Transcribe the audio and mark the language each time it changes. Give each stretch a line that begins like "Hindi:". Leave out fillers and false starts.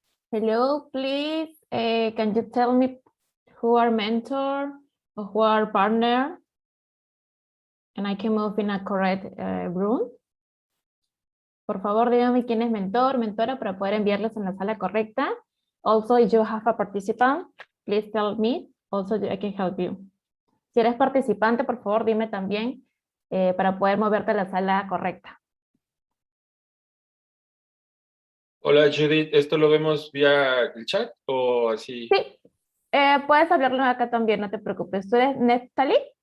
English: Hello, please. Can you tell me who are mentor or who are partner? And I can move in a correct room.
Spanish: Por favor, díganme quién es mentor, mentora, para poder enviarlos en la sala correcta.
English: Also, if you have a participant, please tell me. Also, I can help you.
Spanish: Si eres participante, por favor, dime también para poder moverte a la sala correcta. Hola Judith, ¿esto lo vemos vía el chat o así? Sí, puedes hablarlo acá también, no te preocupes. ¿Tú eres Neftali?